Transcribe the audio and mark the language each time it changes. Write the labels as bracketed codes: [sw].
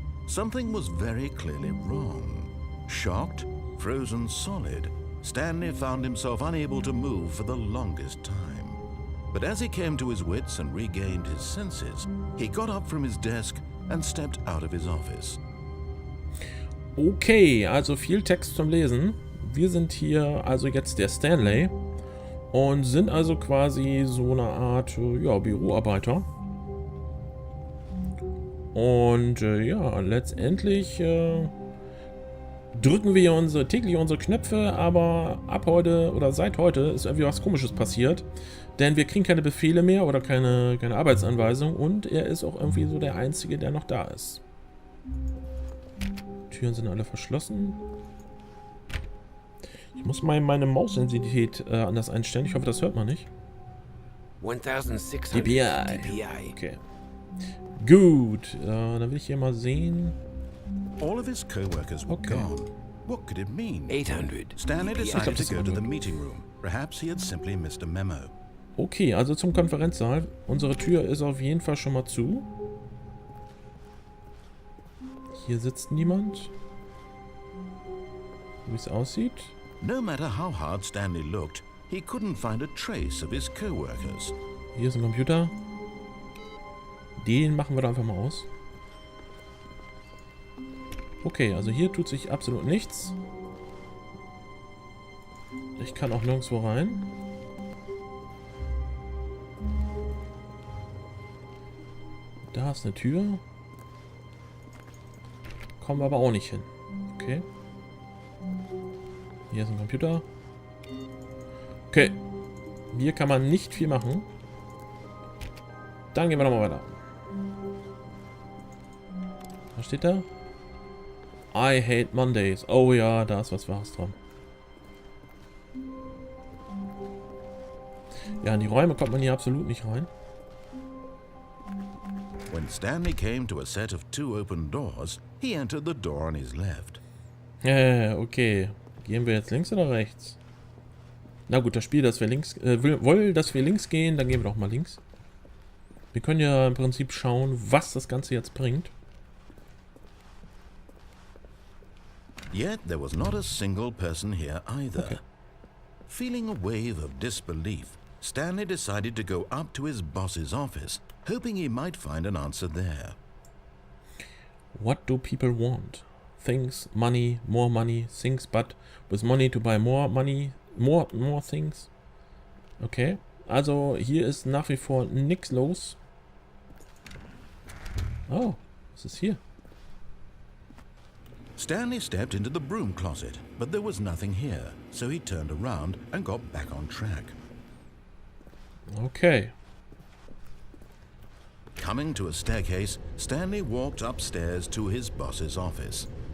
[en] Something was very clearly wrong. Shocked, frozen solid, Stanley found himself unable to move for the longest time. But as he came to his wits and regained his senses, he got up from his desk and stepped out of his office. [de] Okay, also viel Text zum Lesen. Wir sind hier also jetzt der Stanley und sind also quasi so eine Art ja, Büroarbeiter. Und ja, letztendlich drücken wir täglich unsere Knöpfe, aber ab heute oder seit heute ist irgendwie was Komisches passiert. Denn wir kriegen keine Befehle mehr oder keine Arbeitsanweisung und er ist auch irgendwie so der Einzige, der noch da ist. Türen sind alle verschlossen. Ich muss mal meine Maussensitivität anders einstellen. Ich hoffe, das hört man nicht. 1600 dpi. dpi. Okay. Gut, dann will ich hier mal sehen. [en] All of his co-workers were gone. What could it mean? [de] 800 [en] Stanley [de] dpi. [en] decided to go to the meeting room. Perhaps he had simply missed a memo. [de] Okay, also zum Konferenzsaal. Unsere Tür ist auf jeden Fall schon mal zu. Hier sitzt niemand. Wie es aussieht. [en] No matter how hard Stanley looked, he couldn't find a trace of his co-workers. [de] Hier ist ein Computer. Den machen wir da einfach mal aus. Okay, also hier tut sich absolut nichts. Ich kann auch nirgendwo rein. Da ist eine Tür. Kommen wir aber auch nicht hin. Okay. Hier ist ein Computer. Okay. Hier kann man nicht viel machen. Dann gehen wir nochmal weiter. Was steht da? [en] I hate Mondays. [de] Oh ja, da ist was Wahres dran. Ja, in die Räume kommt man hier absolut nicht rein. [en] When Stanley came to a set of 2 open doors, he entered the door on his left. Okay. [de] Gehen wir jetzt links oder rechts? Na gut, das Spiel, dass wir links will, dass wir links gehen, dann gehen wir doch mal links. Wir können ja im Prinzip schauen, was das Ganze jetzt bringt. [en] Yet there was not a single person here either. Okay. Feeling a wave of disbelief, Stanley decided to go up to his boss's office, hoping he might find an answer there. What do people want? Things, money, things, but with money to buy more money, more things. [de] Okay, also hier ist nach wie vor nichts los. Oh, was ist hier? [en] Stanley stepped into the broom closet, but there was nothing here, so he turned around and got back on track. Okay. Coming to a staircase, Stanley walked upstairs to his boss's office.